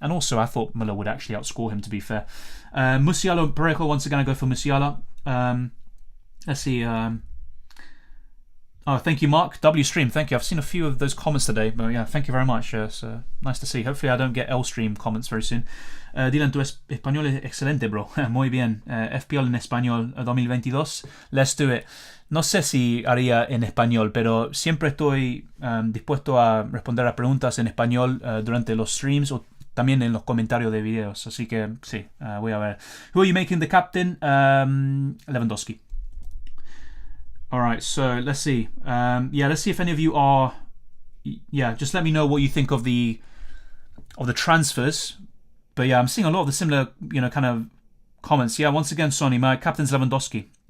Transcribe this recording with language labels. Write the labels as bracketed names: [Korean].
[English] And also, I thought Muller would actually outscore him, to be fair. Musiala, Parejo, once again, I go for Musiala. Let's see. Oh, thank you, Mark. W Stream, thank you. I've seen a few of those comments today, but yeah, thank you very much. It's nice to see. Hopefully I don't get L Stream comments very soon. [Spanish] Dylan, tu español es excelente, bro. Muy bien. FPL en español 2022. [English] Let's do it. [Spanish] No sé si haría en español, pero siempre estoy dispuesto a responder a preguntas en español durante los streams o también en los comentarios de videos. Así que sí, voy a ver. [English] Who are you making the captain? Lewandowski. Alright, so let's see. Let's see if any of you are... Yeah, just let me know what you think of the transfers. But yeah, I'm seeing a lot of the similar, kind of comments. Yeah, once again, Sonny, my captain's Lewandowski.